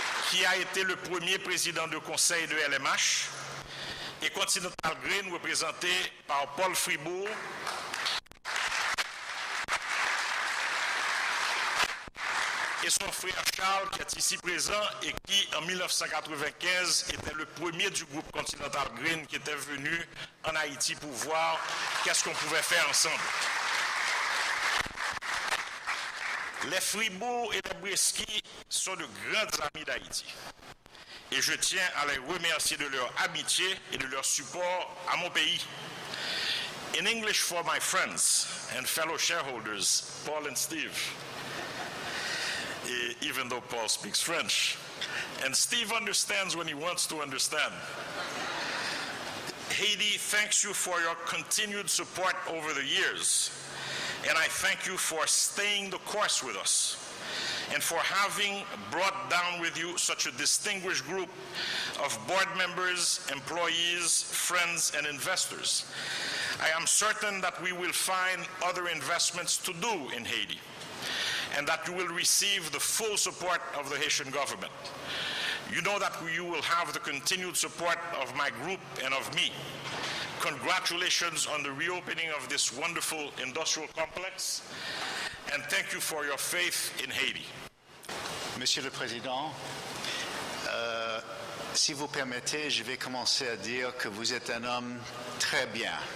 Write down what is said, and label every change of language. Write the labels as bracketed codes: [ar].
[fr] Qui a été le premier président de conseil de LMH, et Continental Grain, représenté par Paul Fribourg, et son frère Charles, qui est ici présent et qui, en 1995, était le premier du groupe Continental Grain qui était venu en Haïti pour voir qu'est-ce qu'on pouvait faire ensemble. Les Fribourg et les Brisky sont de grands amis d'Haïti. Et je tiens à les remercier de leur amitié et de leur support à mon pays. [en] In English for my friends and fellow shareholders, Paul and Steve, even though Paul speaks French. And Steve understands when he wants to understand. Haiti thanks you for your continued support over the years. And I thank you for staying the course with us and for having brought down with you such a distinguished group of board members, employees, friends, and investors. I am certain that we will find other investments to do in Haiti and that you will receive the full support of the Haitian government. You know that you will have the continued support of my group and of me. Congratulations on the reopening of this wonderful industrial complex, and thank you for your faith in Haiti. [fr] Monsieur le Président, si vous permettez, je vais commencer à dire que vous êtes un homme très bien.